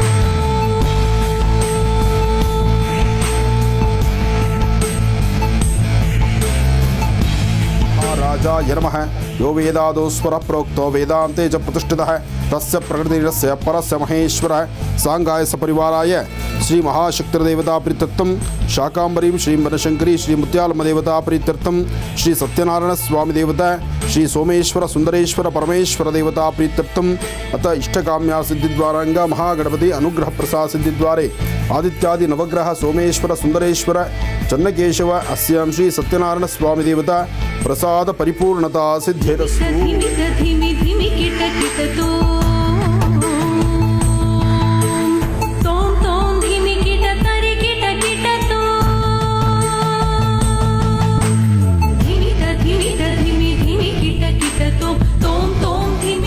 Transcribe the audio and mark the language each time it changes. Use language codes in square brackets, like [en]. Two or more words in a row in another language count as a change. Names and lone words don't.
[sa] राजाय नमः. यो वेदादो स्वर प्रोक्तो वेदान्ते च प्रतिष्ठितः तस्य प्रकृतिरस्य परस्य महेश्वरः. सांगाय सपरिवाराय ಶ್ರೀ ಮಹಾಶಕ್ತಿರ್ದೇವತಾ ಪ್ರೀತ್ಯರ್ಥಂ ಶಾಕಾಂಬರೀಂ ಶ್ರೀ ಬನಶಂಕರಿ ಶ್ರೀ ಮುತ್ಯಾಲಮ್ಮ ದೇವತಾ ಪ್ರೀತ್ಯರ್ಥಂ ಶ್ರೀ ಸತ್ಯನಾರಾಯಣ ಸ್ವಾಮಿ ದೇವತಾ ಶ್ರೀ ಸೋಮೇಶ್ವರ ಸುಂದರೇಶ್ವರ ಪರಮೇಶ್ವರ ದೇವತಾ ಪ್ರೀತ್ಯರ್ಥಂ ಅಥ ಇಷ್ಟಕಾಮ್ಯ ಸಿದ್ಧಿದ್ವಾರಾಂಗ ಮಹಾಗಣಪತಿ ಅನುಗ್ರಹ ಪ್ರಸಾದ ಸಿದ್ಧಿದ್ವಾರೆ ಆದಿತ್ಯಾದಿ ನವಗ್ರಹ ಸೋಮೇಶ್ವರ ಸುಂದರೇಶ್ವರ ಚನ್ನಕೇಶವ ಅಸ್ಯಾಂ ಶ್ರೀ ಸತ್ಯನಾರಾಯಣ ಸ್ವಾಮಿ ದೇವತಾ ಪ್ರಸಾದ ಪರಿಪೂರ್ಣತಾ ಸಿದ್ಧಿರಸ್ತು. ಧಿಮಿ ಧಿಮಿ ಧಿಮಿ ಕಿಟ ಕಿಟ ತೋಂ ತೋಂ ಧಿಮಿ ಕಿಟ ತರಿ ಕಿಟ ಕಿಟ ಧಿಮಿ ಧಿಮಿ ಧಿಮಿ ಕಿಟ ಕಿಟ ತೋಂ ತೋಂ ಧಿಮಿ.